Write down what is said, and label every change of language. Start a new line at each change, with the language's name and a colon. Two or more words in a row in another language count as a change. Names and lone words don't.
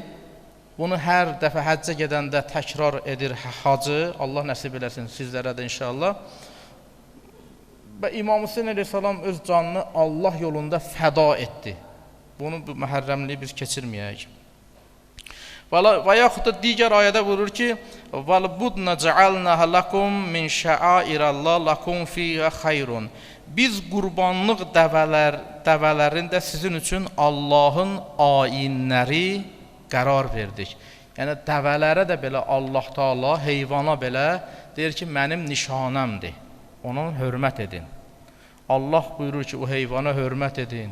Azerbaijani: Bunu hər dəfə həccə gedəndə təkrar edir hacı, Allah nəsib eləsin sizlərə də inşallah. Və İmam Hüseyin əleyhissalam öz canını Allah yolunda fəda etdi. Bunu bu məhərrəmliyi biz keçirməyək. Və yaxud da digər ayədə buyurur ki,
Arabic: وَالْبُدْنَ جَعَلْنَهَا لَكُمْ مِنْ شَعَائِرَ اللّٰهِ لَكُمْ فِيهَا خَيْرٌ.
Azerbaijani: Biz qurbanlıq dəvələrin də sizin üçün Allahın ayinləri qərar verdik. Yəni dəvələrə də belə Allah Taala heyvana belə deyir ki, mənim nişanəmdir. Ona hörmət edin. Allah buyurur ki, o heyvana hörmət edin.